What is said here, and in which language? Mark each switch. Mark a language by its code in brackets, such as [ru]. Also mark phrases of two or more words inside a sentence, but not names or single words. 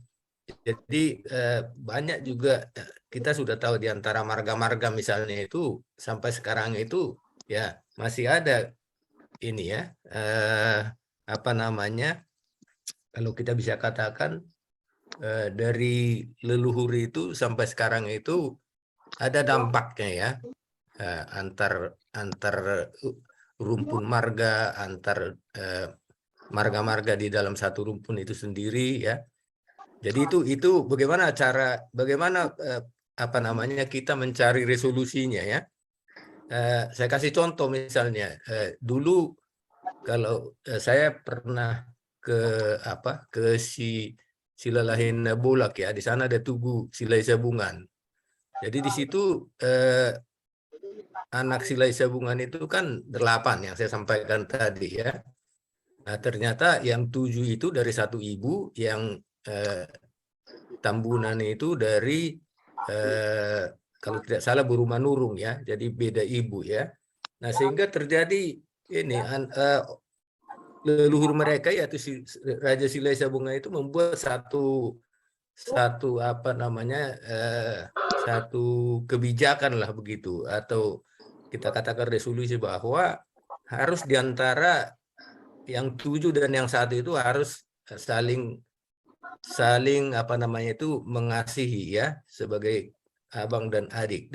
[id] Jadi banyak juga kita sudah tahu di antara marga-marga misalnya itu sampai sekarang itu ya masih ada ini ya apa namanya kalau kita bisa katakan dari leluhur itu sampai sekarang itu ada dampaknya ya antar rumpun marga, antar marga-marga di dalam satu rumpun itu sendiri ya. Jadi itu bagaimana apa namanya kita mencari resolusinya ya. Saya kasih contoh misalnya dulu kalau saya pernah ke Silalahin Bulak ya, di sana ada Tugu Silai Sabungan. Jadi di situ anak Silai Sabungan itu kan 8 yang saya sampaikan tadi ya. Nah ternyata yang 7 itu dari satu ibu, yang Tambunan itu dari kalau tidak salah Burumanurung ya, jadi beda ibu ya. Nah sehingga terjadi ini leluhur mereka yaitu Raja Silai Sabungan itu membuat satu apa namanya satu kebijakan lah begitu, atau kita katakan resolusi bahwa harus diantara yang 7 dan yang 1 itu harus saling apa namanya itu mengasihi ya sebagai abang dan adik.